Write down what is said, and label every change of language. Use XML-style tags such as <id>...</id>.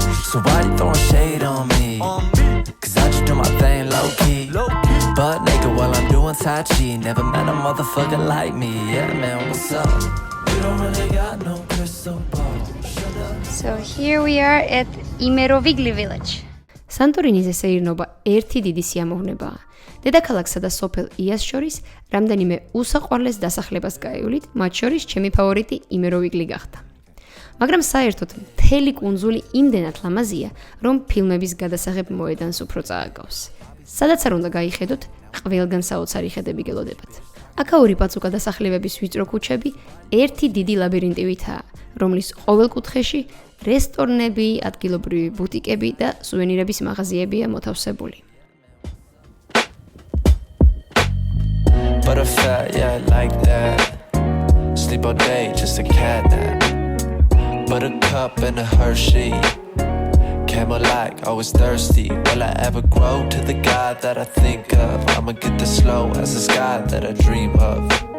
<en>So why you throwing shade on me? Cause I just do my thing low key. But nigga, while I'm doing Tai Chi. Never met a motherfucker like me. Yeah, man, what's up? You don't really got no crystal ball. So here we are at Imerovigli village.</en> <ka>სანტორინიზე სეირნობა ერთი დიდი სიამოვნებაა. დედაქალაქსა და სოფელ იას შორის რამდენიმე უსაყვარლეს დასახლებას გაევლით, მათ შორის ჩემი ფავორიტი იმეროვიგლი გახდა. მაგრამ საერთოდ მთელი კუნძული იმდენად ლამაზია, რომ ფილმების გადასაღებ მოედანს უფრო წააგავს. სადაც არ უნდა გაიხედოთ, ყველგან საოცარი ხედები გელოდებათ. აქაური პაცუკა დასახლებების ვიწრო ქუჩები ერთი დიდი ლაბირინტივითაა, რომლის ყოველ კუთხეში რესტორნები, ადგილობრივი ბუტიკები და სუვენირების მაღაზიებია მოთავსებული.</ka> <en>Butterfly, yeah, like that. Sleep all day, just a cat nap. Buttercup and a Hershey. Camel like, always thirsty. Will I ever grow to the guy that I think of? I'ma get this slow as the sky that I dream of.</en>